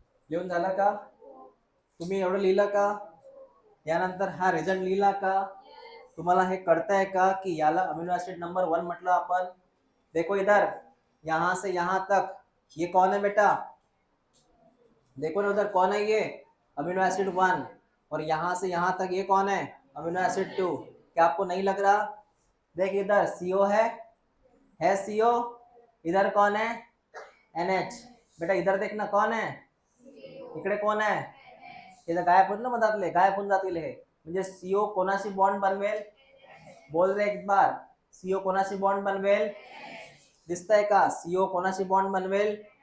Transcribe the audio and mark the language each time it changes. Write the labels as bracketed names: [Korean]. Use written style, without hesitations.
[Marathi] लिहून झाला का, तुम्ही एवढं लिहिलं का, यानंतर हा रिझल्ट लिहिला का, तुम्हाला हे कळतंय का की याला अमीनो एसिड नंबर 1 म्हटलं आपण. [Hindi] देखो इधर, यहां से यहां तक ये कौन है बेटा, देखो ना उधर कौन है, ये अमीनो एसिड 1, और यहां से यहां तक ये कौन है, अमीनो एसिड 2. क्या आपको नहीं लग रहा, देख इधर सीओ है सीओ, इधर कौन है, NH. बेटा इधर देखना कौन है, [Marathi] इकडे कोण आहे, इथं गायब होईल ना, मधातले गायब होऊन जातील हे. म्हणजे सीओ कोणाशी बॉन्ड बनवेल, बोल रे [Hindi] एक बार, [Marathi] सीओ कोणाशी बॉन्ड बनवेल, दिसतंय का, सीओ कोणाशी बॉन्ड बनवेल.